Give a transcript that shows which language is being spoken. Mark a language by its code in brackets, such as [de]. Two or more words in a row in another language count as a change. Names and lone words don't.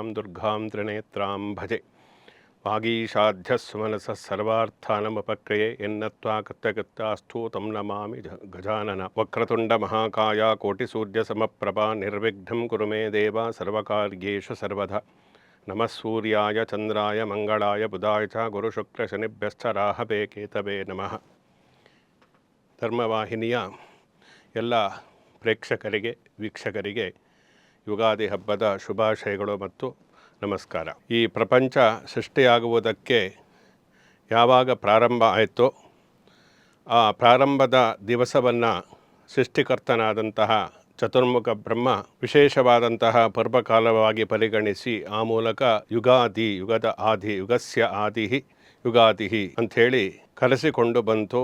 [sa] दुर्गां त्रिनेत्रां भजे वागीशाध्यस्सुमनसः सर्वार्थानमुपक्रिये यन्नत्वा कृत्यकृत्यास्तु तं नमामि गजानन वक्रतुण्डमहाकाय कोटिसूर्यसमप्रभा निर्विघ्नं कुरु मे देव सर्वकार्येषु सर्वदा नमः सूर्याय चंद्राय मंगलाय बुधाय च गुरुशुक्रशनिभ्यश्च राहवे ಕೇತವೇ ನಮಃ. [kn] ಧರ್ಮವಾಹಿನಿಯ ಎಲ್ಲ ಪ್ರೇಕ್ಷಕರಿಗೆ ವೀಕ್ಷಕರಿಗೆ ಯುಗಾದಿ ಹಬ್ಬದ ಶುಭಾಶಯಗಳು ಮತ್ತು ನಮಸ್ಕಾರ. ಈ ಪ್ರಪಂಚ ಸೃಷ್ಟಿಯಾಗುವುದಕ್ಕೆ ಯಾವಾಗ ಪ್ರಾರಂಭ ಆಯಿತೋ ಆ ಪ್ರಾರಂಭದ ದಿವಸವನ್ನು ಸೃಷ್ಟಿಕರ್ತನಾದಂತಹ ಚತುರ್ಮುಖ ಬ್ರಹ್ಮ ವಿಶೇಷವಾದಂತಹ ಪರ್ವಕಾಲವಾಗಿ ಪರಿಗಣಿಸಿ ಆ ಮೂಲಕ ಯುಗಾದಿ, ಯುಗದ ಆದಿ, ಯುಗಸ್ಯ ಆದಿ ಯುಗಾದಿ ಅಂಥೇಳಿ ಕರೆಸಿಕೊಂಡು ಬಂತು.